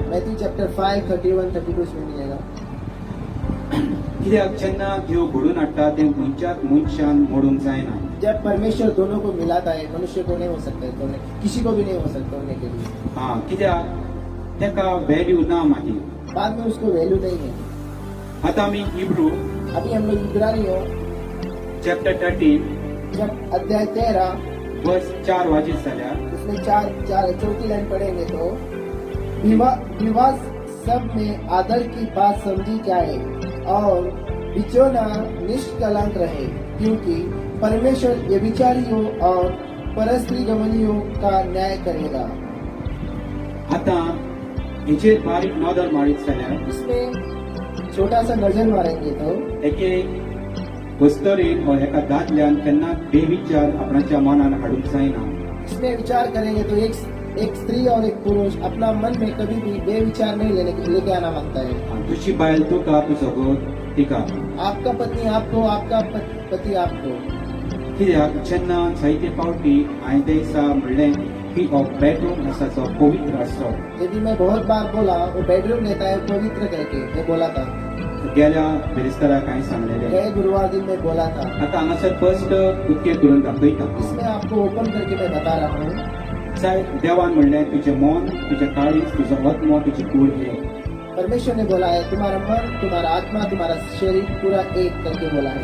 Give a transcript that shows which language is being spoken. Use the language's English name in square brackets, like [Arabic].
[Hindi] Matthew chapter 5 31 32 उसमें मिलेगा. [Konkani] कित्याक जेन्ना देव घडून हाडटा तें मनशाक मनशान मोडूंक जायना. [Hindi] जब परमेश्वर दोनों को मिलाता है मनुष्य को नहीं हो सकता है तोड़ने, किसी को भी नहीं हो सकता होने के लिए. [Konkani] कित्याक तेका व्हॅल्यू ना मागीर. [Hindi] बाद में उसको वैल्यू नहीं है. [Konkani] आतां आमी इब्रू अभी हम लोग इब्रानियों चॅप्टर 13 [Hindi] जब अध्याय 13 [Konkani] वर्स 4 वाचीत जाल्यार [Hindi] उसमें 4 लाइन पढ़ेंगे तो विवाह सब में आदर की बात समझी जाए और बिचौना निष्कलंक रहे, क्योंकि परमेश्वर व्यभिचारियों और परस्त्री गमनियों का न्याय करेगा. [Konkani] आतां हेचेर बारीक नदर मारीत जाल्यार [Hindi] इसमें छोटा सा नजर मारेंगे तो [Konkani] एके वस्तरेन वा एका दादल्यान केन्ना बेविचार आपणाच्या मनान हाडूंक जायना. [Hindi] इसमें विचार करेंगे तो एक स्त्री और एक पुरुष अपना मन में कभी भी बेविचार नहीं लेके आना मांगता है. [Konkani] तुझी बायल तुका तुजो घोव तिका. [Hindi] आपका पत्नी आपको, आपका पति आपको. [Konkani] कित्याक जेन्ना जायते फावटी हांवें ते दिसा म्हणलें की हो बेडरूम आसा जो पवित्र आसचो. [Hindi] यदि मैं बहुत बार बोला वो बेडरूम लेता है पवित्र करके मैं बोला था. [Konkani] गेल्या बेरेस्ताराक हांवें सांगलेलें. [Hindi] गए गुरुवार दिन में बोला था. [Konkani] आतां हांगासर फर्स्ट उक्ते करून दाखयता. [Hindi] इसमें आपको ओपन करके मैं बता रहा हूँ. [Konkani] जाय देवान म्हणलें तुजें मन, तुजें काळीज, तुजो आत्मा, तुजी कूड एक. [Hindi] परमेश्वर ने बोला है तुम्हारा मन, तुम्हारा आत्मा, तुम्हारा शरीर पूरा एक करके बोला है.